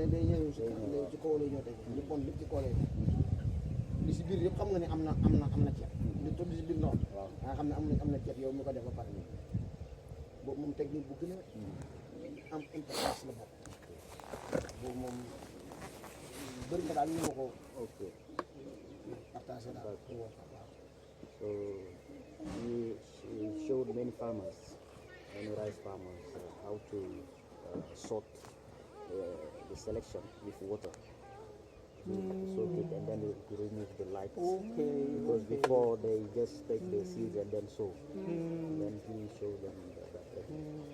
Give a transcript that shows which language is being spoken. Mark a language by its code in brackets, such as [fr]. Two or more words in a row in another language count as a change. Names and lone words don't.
[wo] ñëw ci kaw lay ñëw teg li bon lépp ci kaw lay def li si biir yëpp xam nga ne am na ceeb li toll si biir ndox nga xam ne am na ceeb yow mi ko def ba pare nii boobu moom technique bu gën a am importance la bokk boobu moom bëri na daal ñu ma ko partagé daal waaw. [en] So we showed many farmers, many rice farmers, how to sort the selection with water. To soak it and then to remove the light. Okay. Because before they just take the seeds and then sow. And then he showed them that technique.